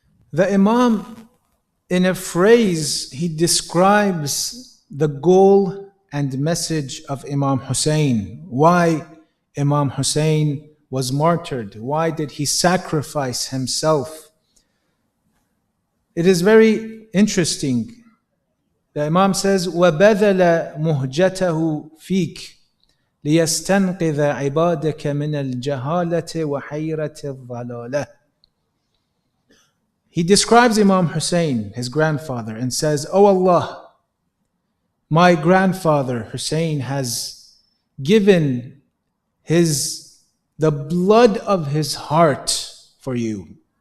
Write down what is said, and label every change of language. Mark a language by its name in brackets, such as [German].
[English] the Imam, in a phrase, he describes the goal and message of Imam Hussein. Why Imam Hussein was martyred? Why did he sacrifice himself? It is very interesting. The Imam says, [Arabic] وَبَذَلَ مُهْجَتَهُ فِيكَ لِيَسْتَنْقِذَ عِبَادَكَ مِنَ الْجَهَالَةِ وَحَيْرَةِ الضَّلَالَةِ. [English] He describes Imam Hussein, his grandfather, and says, "O Allah, my grandfather Hussein has given the blood of his heart for you."